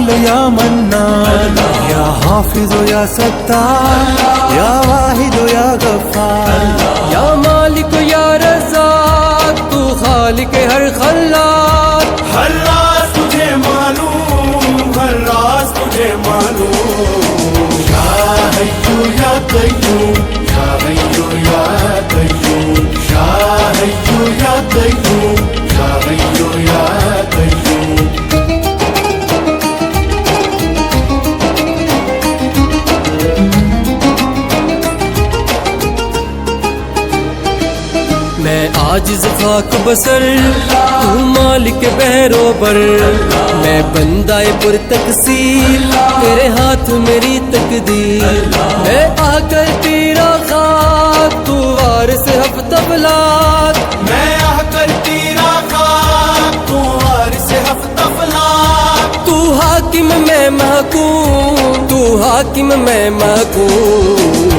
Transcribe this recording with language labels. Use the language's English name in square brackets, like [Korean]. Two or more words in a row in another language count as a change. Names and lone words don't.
[Hindi] या मन्नान, या हाफिज या सत्तार, या वाहिद या गफ्फार, या मालिक या रज़्ज़ाक़, तू खालिक हर खल्लाक़। हर राज तुझे मालूम, हर राज तुझे मालूम। [Arabic] يا حي يا قيوم، يا حي يا قيوم، يا حي يا قيوم، يا حي يا قيوم. [Hindi] मैं आजिज़ खाक बसर, तू मालिक बहरोबर। मैं बंदाए पुर तकसीर, तेरे हाथ मेरी तकदीर। मैं आकर तेरा खाक, तू वारिस हफ्तबलाक। मैं आकर तेरा खाक, तू वारिस हफ्तबलाक। तू हाकिम मैं महकूम, तू हाकिम मैं महकूम।